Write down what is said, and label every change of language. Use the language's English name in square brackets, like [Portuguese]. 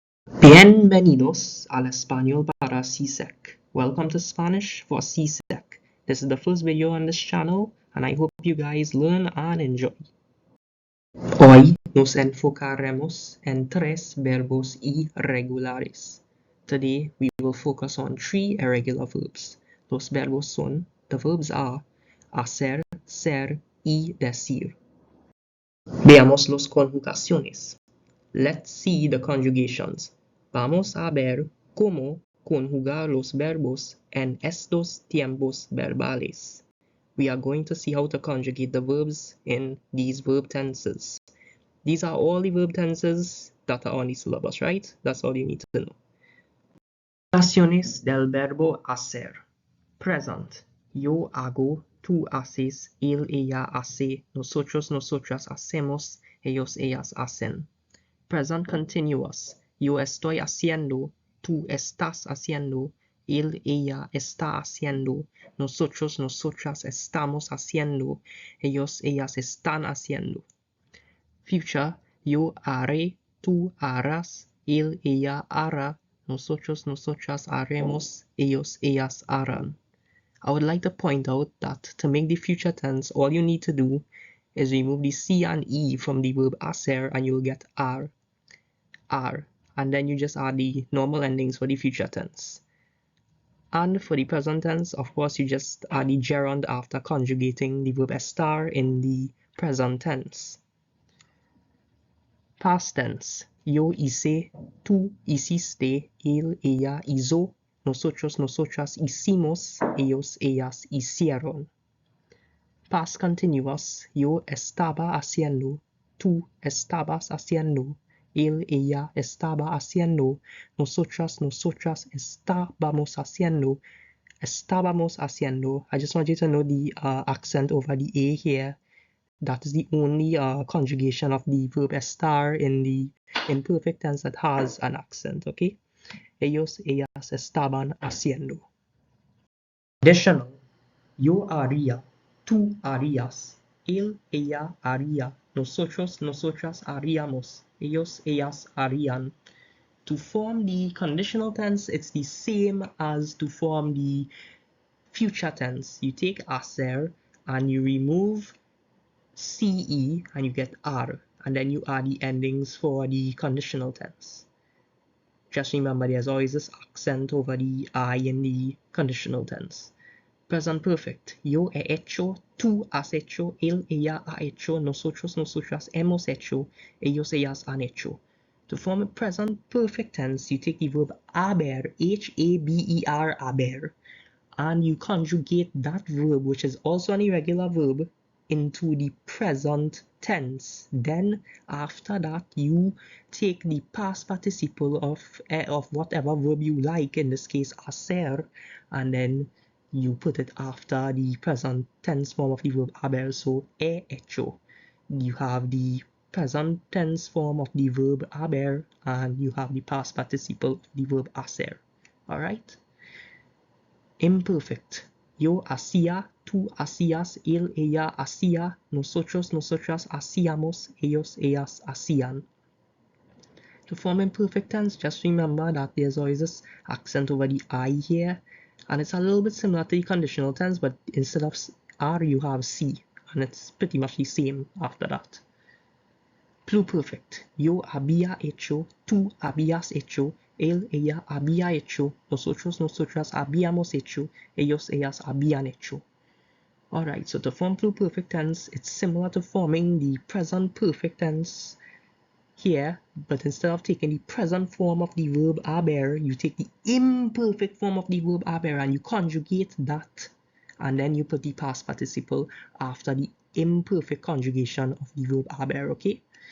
[Spanish] Bienvenidos al español para CSEC. [English] Welcome to Spanish for CSEC. This is the first video on this channel and I hope you guys learn and enjoy. [Spanish] Hoy nos enfocaremos en tres verbos irregulares. [English] Today we will focus on three irregular verbs. [Spanish] Los verbos son, [English] the verbs are [Spanish] hacer, ser y decir. Veamos las conjugaciones. [English] Let's see the conjugations. [Spanish] Vamos a ver cómo conjugar los verbos en estos tiempos verbales. [English] We are going to see how to conjugate the verbs in these verb tenses. These are all the verb tenses that are on the syllabus, right? That's all you need to know. [Spanish] Conjugaciones del verbo hacer. Present. Yo hago, tú haces, él, ella hace, nosotros, nosotras hacemos, ellos, ellas hacen. [English] Present continuous. [Spanish] Yo estoy haciendo, tú estás haciendo, él, ella está haciendo, nosotros, nosotras estamos haciendo, ellos, ellas están haciendo. Future. Yo haré, tú harás, él, ella hará, nosotros, nosotras haremos, ellos, ellas harán. [English] I would like to point out that to make the future tense, all you need to do is remove the C and E from the verb hacer and you'll get are, and then you just add the normal endings for the future tense. And for the present tense, of course, you just add the gerund after conjugating the verb estar in the present tense. Past tense. [Spanish] Yo hice, tú hiciste, él, ella hizo, nosotros, nosotras hicimos, ellos, ellas hicieron. [English] Past continuous. [Spanish] Yo estaba haciendo, tú estabas haciendo, él, ella estaba haciendo, nosotras, nosotras estábamos haciendo, estábamos haciendo. [English] I just want you to know the accent over the A here. That is the only conjugation of the verb estar in the imperfect tense that has an accent, okay? [Spanish] Ellos, ellas estaban haciendo. Conditional. Yo haría, tú harías, él, ella haría, nosotros, nosotras haríamos, ellos, ellas harían. [English] To form the conditional tense, it's the same as to form the future tense. You take hacer and you remove CE and you get R, and then you add the endings for the conditional tense. Just remember there's always this accent over the I in the conditional tense. Present perfect. Yo he hecho, tú has hecho, él, ella ha hecho, nosotros, nosotras hemos hecho, ellos, ellas han hecho. To form a present perfect tense, you take the verb haber, H-A-B-E-R, haber, and you conjugate that verb, which is also an irregular verb, into the present tense. Then after that, you take the past participle of whatever verb you like, in this case hacer, and then you put it after the present tense form of the verb haber, so he hecho. You have the present tense form of the verb haber and you have the past participle of the verb hacer. Alright? Imperfect. [Spanish] Yo hacía, tú hacías, él, ella hacía, nosotros, nosotras hacíamos, ellos, ellas hacían. [English] To form imperfect tense, just remember that there's always this accent over the I here, and it's a little bit similar to the conditional tense, but instead of R you have C, and it's pretty much the same after that. Pluperfect. [Spanish] Yo había hecho, tú habías hecho, él, ella había hecho, nosotros, nosotras habíamos hecho, ellos, ellas habían hecho. [English] Alright, so to form pluperfect tense, it's similar to forming the present perfect tense here, but instead of taking the present form of the verb haber, you take the imperfect form of the verb haber and you conjugate that, and then you put the past participle after the imperfect conjugation of the verb haber, okay?